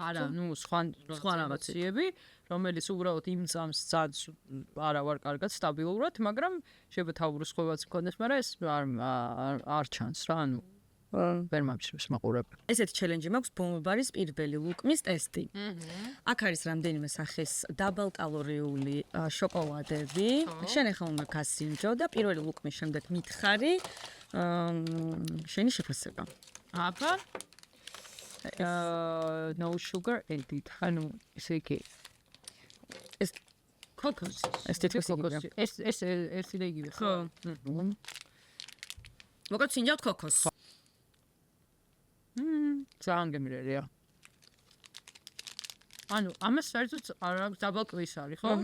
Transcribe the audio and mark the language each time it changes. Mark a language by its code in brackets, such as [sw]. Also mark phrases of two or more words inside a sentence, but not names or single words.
[ka] არა ნუ სხვა რაღაცები რომელიც უბრალოდ იმ წამს ძალიან არა ვარ კარგად სტაბილურად მაგრამ შეიძლება თავურის ხვევაც მქონდეს მაგრამ ეს არ ჩანს რა ანუ ვერ მომჩნევს მაყურებელი. ესეთი ჩელენჯი მაქვს ბომბარის პირველი ლუკმის ტესტი. აქ არის რამდენიმე სახის დაბალკალორიული შოკოლადები. შენ ახლა უნდა გასინჯო და პირველი ლუკმის შემდეგ მითხარი შენი შეფასება. [en] აბა no sugar added. [ka] ანუ ესე იგი ეს კოკოს. ეს კოკოსი. ეს იგივე ხო? მოგეთ სინჯავთ კოკოს. ძალიან გემრიელია. ანუ ამას საერთოდ არ აქვს დაბალკვის არის, ხო?